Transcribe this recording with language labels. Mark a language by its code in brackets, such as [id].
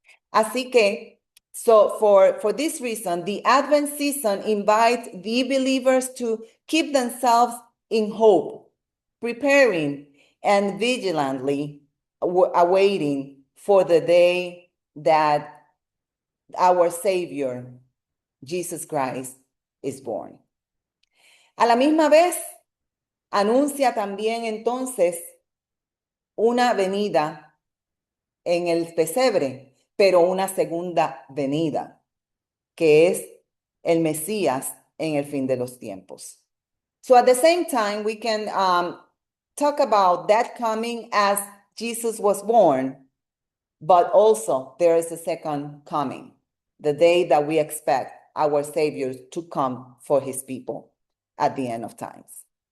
[es] Así que, [en] so for this reason, the Advent season invites the believers to keep themselves in hope, preparing and vigilantly awaiting for the day that our Savior, Jesus Christ, is born. [es] A la misma vez, anuncia también entonces una venida en el pesebre, pero una segunda venida, que es el Mesías en el fin de los tiempos. [en] So at the same time, we can talk about that coming as Jesus was born, but also there is a second coming, the day that we expect our Savior to come for his people at the end of times.